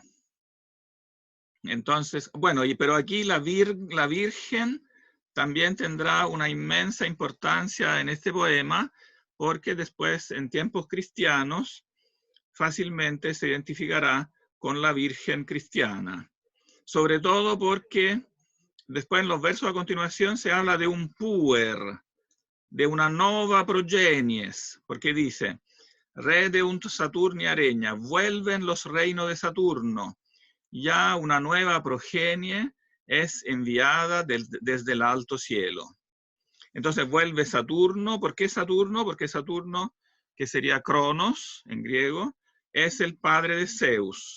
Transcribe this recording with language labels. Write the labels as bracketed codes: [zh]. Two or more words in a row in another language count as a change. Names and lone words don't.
[es] Entonces, bueno, pero aquí la Virgen también tendrá una inmensa importancia en este poema, porque después, en tiempos cristianos, fácilmente se identificará con la Virgen cristiana. Sobre todo porque después en los versos a continuación se habla de un puer, de una [la] nova progenies, [es] porque dice, [la] redeunt Saturnia regna, [es] vuelven los reinos de Saturno, ya una nueva progenie es enviada desde el alto cielo. Entonces vuelve Saturno. ¿Por qué Saturno? Porque Saturno, que sería Cronos en griego, es el padre de Zeus.